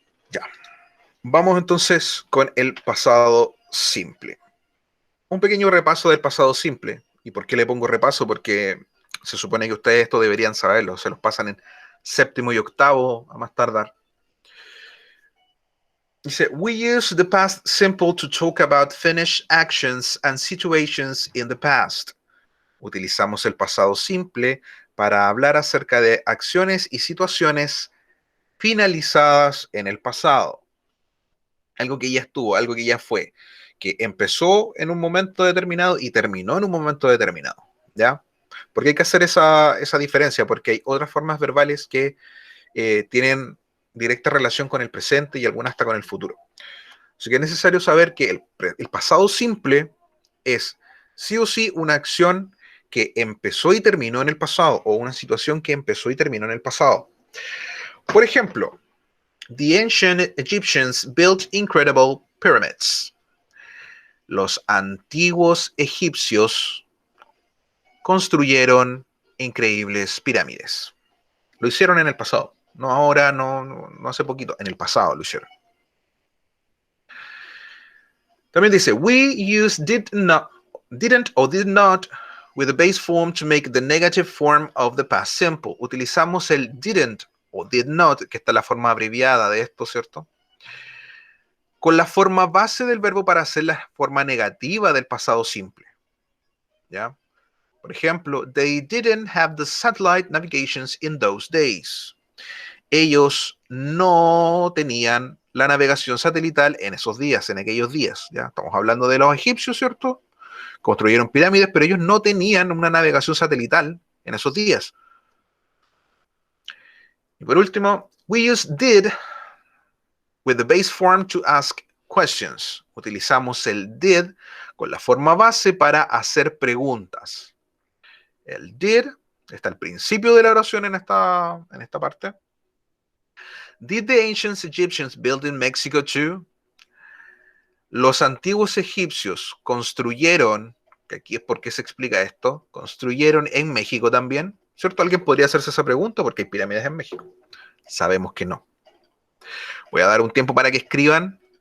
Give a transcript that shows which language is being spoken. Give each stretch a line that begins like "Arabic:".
Spanish: Ya. Vamos entonces con el pasado simple. Un pequeño repaso del pasado simple. ¿Y por qué le pongo repaso? Porque se supone que ustedes esto deberían saberlo. Se los pasan en séptimo y octavo a más tardar. Dice,
English: we use the past simple to talk about finished actions and situations in the past.
Spanish: Utilizamos el pasado simple para hablar acerca de acciones y situaciones finalizadas en el pasado. Algo que ya estuvo, algo que ya fue, que empezó en un momento determinado y terminó en un momento determinado, ¿ya? Porque hay que hacer esa diferencia, porque hay otras formas verbales que tienen directa relación con el presente y algunas hasta con el futuro. Así que es necesario saber que el pasado simple es sí o sí una acción que empezó y terminó en el pasado o una situación que empezó y terminó en el pasado. Por ejemplo,
English: the ancient Egyptians built incredible pyramids.
Spanish: Los antiguos egipcios construyeron increíbles pirámides. Lo hicieron en el pasado. No ahora, no hace poquito. En el pasado lo hicieron. También dice,
English: we use didn't or did not with the base form to make the negative form of the past simple.
Spanish: Utilizamos el didn't o did not, que está la forma abreviada de esto, ¿cierto? Con la forma base del verbo para hacer la forma negativa del pasado simple. ¿Ya? Por ejemplo,
English: they didn't have the satellite navigations in those days.
Spanish: Ellos no tenían la navegación satelital en esos días, en aquellos días. ¿Ya? Estamos hablando de los egipcios, ¿cierto? Construyeron pirámides, pero ellos no tenían una navegación satelital en esos días. Y por último,
English: we use did with the base form to ask questions.
Spanish: Utilizamos el did con la forma base para hacer preguntas. El did está al principio de la oración en esta parte.
English: Did the ancient Egyptians build in Mexico too?
Spanish: Los antiguos egipcios construyeron, que aquí es porque se explica esto, construyeron en México también, ¿cierto? Alguien podría hacerse esa pregunta porque hay pirámides en México. Sabemos que no. Voy a dar un tiempo para que escriban.